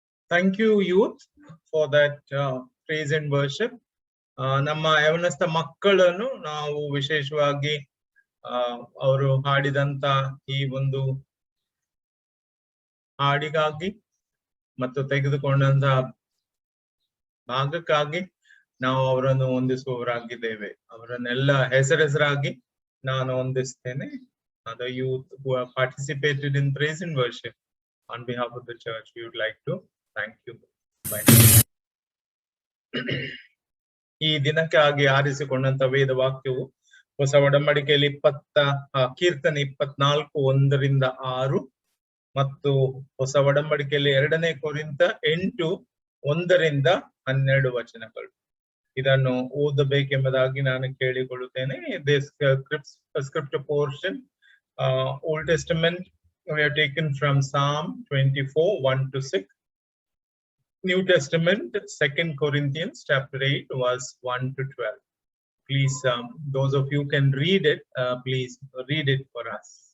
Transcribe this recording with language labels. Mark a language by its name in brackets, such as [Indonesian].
[English] Thank you, youth, for that praise and worship. [Kannada] ನಮ್ಮ ಯವನಸ್ಥ ಮಕ್ಕಳನ್ನು ನಾವು ವಿಶೇಷವಾಗಿ ಅವರು ಹಾಡಿದಂತ ಈ ಒಂದು ಹಾಡಿಗಾಗಿ ಮತ್ತು ತೆಗೆದುಕೊಂಡಂತ ಭಾಗಕ್ಕಾಗಿ ನಾವು ಅವರನ್ನು ಹೊಂದಿಸುವವರಾಗಿದ್ದೇವೆ. ಅವರನ್ನೆಲ್ಲ ಹೆಸರಾಗಿ ನಾನು ಹೊಂದಿಸ್ತೇನೆ. [English] The youth who have participated in praise and worship, on behalf of the church, we would like to thank you. Bye. [Kannada] ಈ ದಿನಕ್ಕಾಗಿ ಆರಿಸಿಕೊಂಡಂತ ವೇದ ವಾಕ್ಯವು ಹೊಸ ಒಡಂಬಡಿಕೆಯಲ್ಲಿ ಕೀರ್ತನೆ 24:1-6 ಮತ್ತು ಹೊಸ ಒಡಂಬಡಿಕೆಯಲ್ಲಿ 2 ಕೊರಿಂಥ 8:1-12 ವಚನಗಳು. ಇದನ್ನು ಓದಬೇಕೆಂಬುದಾಗಿ ನಾನು ಕೇಳಿಕೊಳ್ಳುತ್ತೇನೆ. [English] This scripture portion, Old Testament, we have taken from Psalm 24:1-6. New Testament, 2 Corinthians chapter 8, verse 1-12. Please, those of you can read it, please read it for us.